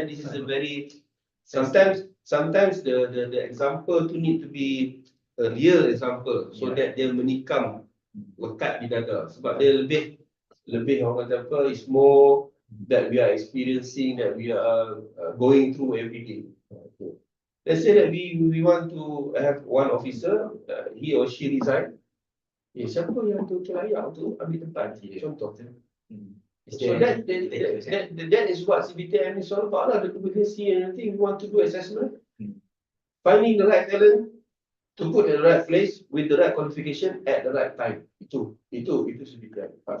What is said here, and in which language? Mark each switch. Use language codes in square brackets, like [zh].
[en] This is a very sometimes the example tu need to be a real example, so that [ms] dia menikam lekat di dada. Sebab dia lebih orang kata apa, [en] is more that we are experiencing, that we are going through every day. Let's say that we want to have one officer, he or she resign. [ms] Siapa yang tu layak untuk ambil tempat dia? Contoh. [en] So that is what CBTM is all about lah, the competency and everything. We want to do assessment, finding the right talent to put in the right place with the right qualification at the right time. [ms] Itu CBTM.